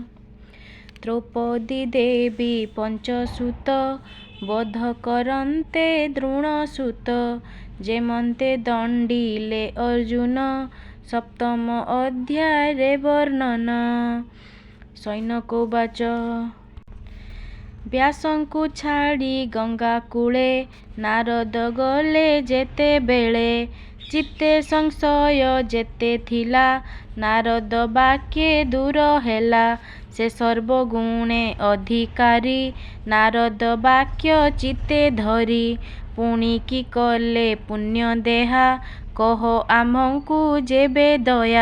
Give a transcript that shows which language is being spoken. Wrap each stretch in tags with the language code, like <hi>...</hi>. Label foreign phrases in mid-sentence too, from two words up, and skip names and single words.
<or>ଦ୍ରୌପଦୀ ଦେବୀ ପଞ୍ଚସୁତ ବୋଧ କରନ୍ତେ ଦ୍ରୋଣସୁତ ଯେମନ୍ତେ ଦଣ୍ଡିଲେ ଅର୍ଜୁନ। ସପ୍ତମ ଅଧ୍ୟାୟ ବର୍ଣ୍ଣନ। सैनकोवाच व्यासଙ୍କୁ ଛାଡ଼ି ଗଙ୍ଗା କୂଳେ ନାରଦ ଗଲେ ଯେତେବେଳେ ଚିତ୍ତେ ସଂଶୟ ଯେତେ ଥିଲା ନାରଦ ବାକ୍ୟେ ଦୂର ହେଲା। ସେ ସର୍ବଗୁଣେ ଅଧିକାରୀ ନାରଦ ବାକ୍ୟ ଚିତ୍ତେ ଧରି ପୁଣି କି କଲେ ପୁଣ୍ୟ ଦେହା କହ ଆମ୍ଭଙ୍କୁ ଯେବେ ଦୟା।</or>